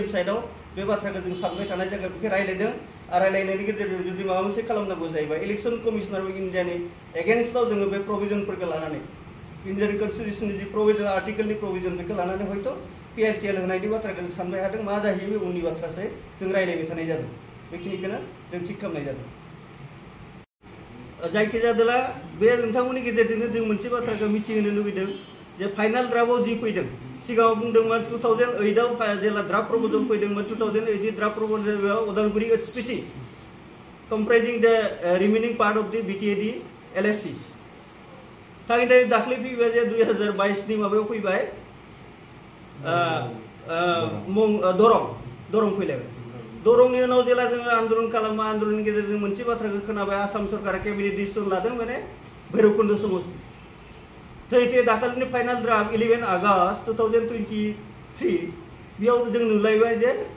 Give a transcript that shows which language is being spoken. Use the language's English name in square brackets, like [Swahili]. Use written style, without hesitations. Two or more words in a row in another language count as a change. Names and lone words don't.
[Bodo] साइडआव बे बाथ्राखौ जों सानबाय थानाय जायगा बेखौ रायलायदों आरो रायलायनायनि गेजेरजों जुदि माबा मोनसे खालामनांगौ जायोबा [English] Election Commissioner of India [Bodo] एगेन्स्टआव जोङो बे प्रभिजनफोरखौ लानानै [English] Indian Constitution [Bodo] जि प्रभिजन आर्टिकलनि प्रभिजन बेखौ लानानै हयथ' PITL होनायनि बाथ्राखौ जों सानबाय थादों मा जाहैयो बे उननि बाथ्रासै जों रायलायबाय थानाय जादों बेखिनिखौनो जों थिग खालामनाय जादों जायखिजाया बे नोंथांमोननि गेजेरजोंनो जों मोनसे बाथ्राखौ मिथिहोनो लुबैदों जे [English] final draft [Bodo] जि फैदों सिगाङाव बुंदोंमोन 2008आव जेला [English] draft proposal [Bodo] फैदोंमोन 2008 [English] draft proposal [Bodo] उदालगुरि एसपीसी [English] comprising the remaining part of the BTAD LSC [Bodo] थांनाय दाख्लै फैबाय जे 2022 नि माबायाव फैबाय दरं फैलायबाय दरंनि उनाव जेला जोङो आन्दोलन खालामो आन्दोलननि गेजेरजों मोनसे बाथ्राखौ खोनाबाय आसाम सरकारा [English] cabinet decision [Bodo] लादों माने भैरबकुंड समस्ति थैथे दाखालिनि [English] final draft [Bodo] 11 आगस्ट 2023 बेयाव जों नुलायबाय जे